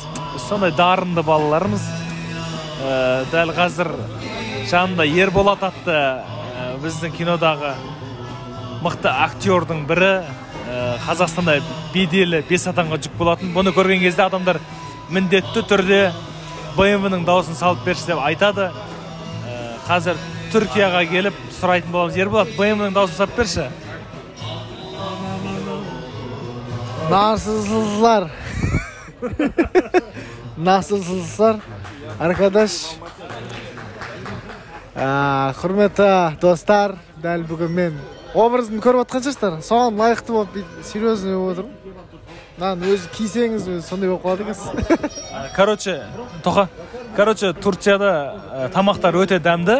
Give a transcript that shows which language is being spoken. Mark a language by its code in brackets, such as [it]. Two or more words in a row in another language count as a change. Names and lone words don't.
[kk] Сондай дарынды балаларымыз. Дәл қазір жанында Ерболат атты біздің кинодағы мықты актердің бірі. Қазақстанда беделі 5 адамға жүк болатын. Бұны көрген кезде адамдар міндетті түрде BMW-ның дауысын салып берші деп айтады. Қазір Түркияға келіп сұрайтын боламыз. Ерболат, BMW-ның дауысын салып берші. [tr] Nasılsınızlar? Nasılsınızlar? Arkadaş. [kk] Құрметті достар, дәл бүгін мен образымды көріп отқан шығарсыздар. Соған лайықты болып, серьезный болып отырмын. Өзі кисеңіз өзі сондай болып қалады екенсіз. Короче, Турцияда тамақтар өте дәмді.